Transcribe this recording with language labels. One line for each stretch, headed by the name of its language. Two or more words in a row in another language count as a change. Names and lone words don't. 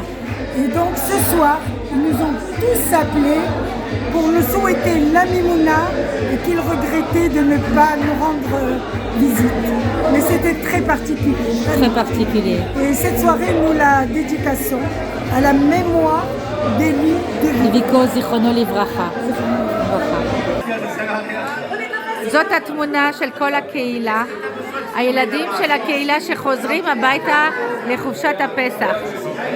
French: Et donc ce soir, ils nous ont tous appelés pour nous souhaiter la Mimouna et qu'ils regrettaient de ne pas nous rendre visite. Mais c'était très particulier. Très particulier. Et cette soirée, nous la dédications à la mémoire d'Elie de
Hebrew: Vico זיכרונו לברכה. זאת התמונה של כל הקהילה, הילדים של הקהילה שחוזרים הביתה לחופשת הפסח.